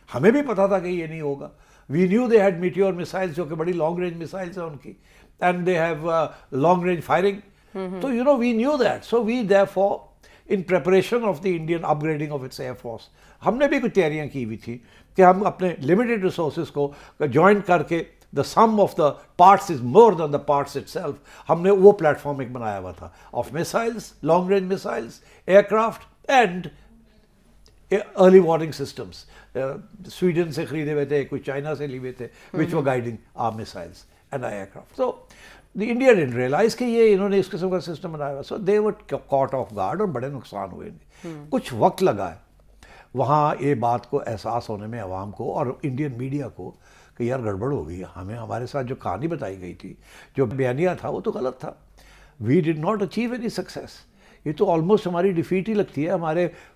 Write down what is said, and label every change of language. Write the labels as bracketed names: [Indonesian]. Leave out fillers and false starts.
[Urdu] ہمیں بھی پتا تھا کہ یہ نہیں ہوگا. [English] we knew they had meteor missiles [Urdu] جو کہ بڑی لانگ رینج میسائلس ہیں ان کی, [English] And they have long range firing. تو you know we knew that. So we therefore in preparation of the Indian upgrading of its air force, [Urdu] ہم نے بھی کچھ تیاریاں کی ہوئی تھی کہ ہم اپنے لمیٹڈ ریسورسز کو جوائن کر کے [English] the sum of the parts is more than the parts itself. [Urdu] ہم نے وہ پلیٹ فارم ایک بنایا ہوا تھا [English] of missiles, long range missiles, aircraft and early warning systems. [Urdu] Sweden سے خریدے ہوئے تھے, کچھ چائنا سے لیے ہوئے تھے, [English] which were guiding our missiles and our aircraft. So the India didn't realize [Urdu] کہ یہ انہوں نے اس قسم کا سسٹم بنایا ہوا. [English] So they were caught off guard [Urdu] اور بڑے نقصان ہوئے. کچھ وقت لگا ہے وہاں یہ بات کو احساس ہونے میں عوام کو اور انڈین میڈیا کو کہ یار گڑبڑ ہو گئی. ہمیں ہمارے ساتھ جو کہانی بتائی گئی تھی, جو بیانیہ تھا, وہ تو غلط تھا. [English] We did not achieve any success. [Urdu] یہ تو آلموسٹ ہماری ڈیفیٹ ہی لگتی ہے.